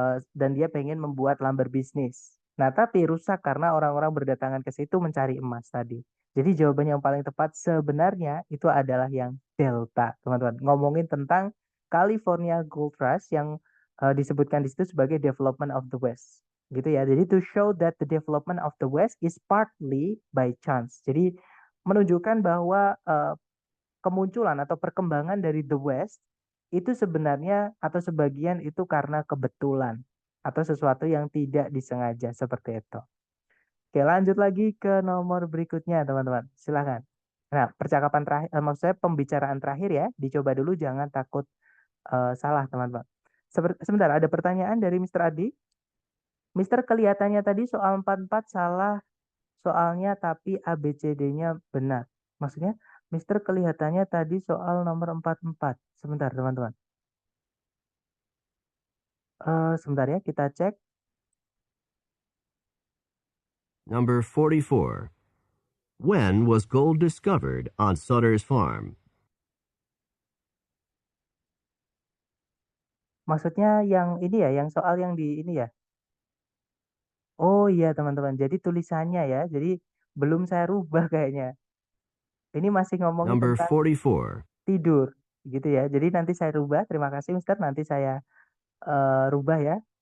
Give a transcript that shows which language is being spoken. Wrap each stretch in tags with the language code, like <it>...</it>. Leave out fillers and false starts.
<id>Dan dia pengen membuat lumber bisnis. Nah, tapi rusak karena orang-orang berdatangan ke situ mencari emas tadi. Jadi jawaban yang paling tepat sebenarnya itu adalah yang delta, teman-teman. Ngomongin tentang California Gold Rush yang disebutkan di situ sebagai</id> <en>development of the West.</en> <id>Gitu ya.</id> <en>Jadi to show that the development of the West is partly by chance.</en> <id>Jadi menunjukkan bahwa kemunculan atau perkembangan dari the West itu sebenarnya atau sebagian itu karena kebetulan atau sesuatu yang tidak disengaja seperti itu. Oke, lanjut lagi ke nomor berikutnya, teman-teman. Silakan. Nah, percakapan terakhir, maksud saya pembicaraan terakhir ya, dicoba dulu, jangan takut salah, teman-teman. Sebentar, ada pertanyaan dari Mr. Adi. Mister, kelihatannya tadi soal 44 salah soalnya, tapi ABCD-nya benar. Maksudnya, Mister, kelihatannya tadi soal nomor 44. Sebentar, teman-teman. Sebentar ya, kita cek.</id> <en>Number 44. When was gold discovered on Sutter's farm?</en> <id>Maksudnya yang ini ya, yang soal yang di ini ya. Oh iya, teman-teman. Jadi tulisannya ya. Jadi belum saya rubah kayaknya. Ini masih ngomongin</id> <en>Number</en> <id>tentang</id> <en>44.</en> <id>tidur, gitu ya. Jadi nanti saya rubah. Terima kasih, Mister. Nanti saya rubah ya.</id>